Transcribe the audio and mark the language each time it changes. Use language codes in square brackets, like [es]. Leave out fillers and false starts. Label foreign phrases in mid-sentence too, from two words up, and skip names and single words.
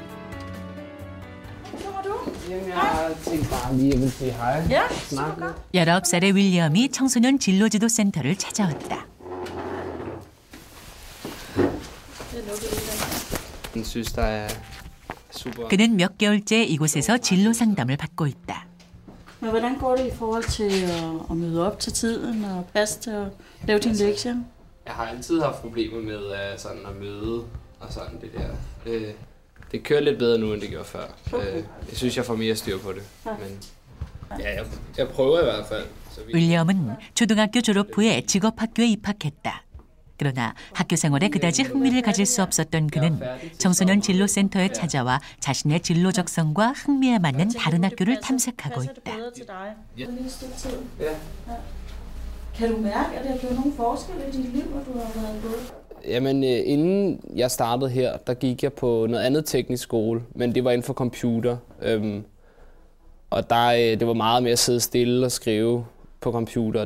[ko] 19살의 윌리엄이 청소년 진로지도센터를 찾아왔다. 그는 몇 개월째 이곳에서 진로 상담을 받고 있다. [da] Men hvordan går det i forhold til at møde op til tiden og passe til at lave dine lektier? Jeg har altid haft problemer med sådan at møde og sådan det der. Det kører lidt bedre nu, end det gjorde før. Jeg synes, jeg får mere styr på det. Men ja, jeg prøver i hvert fald. [ko] 윌리엄은 초등학교 졸업 후에 직업학교에 입학했다. 그러나 학교 생활에 그다지 흥미를 가질 수 없었던 그는 청소년 진로센터에 찾아와 자신의 진로 적성과 흥미에 맞는 다른 학교를 탐색하고 있다. [da] Kan du mærke, at der er blevet nogle forskelle i dit liv, hvor du har været gået? Jamen, inden jeg startede her, der gik jeg på noget andet teknisk skole, men det var inden for computer. Og det var meget mere at sidde stille og skrive på computer.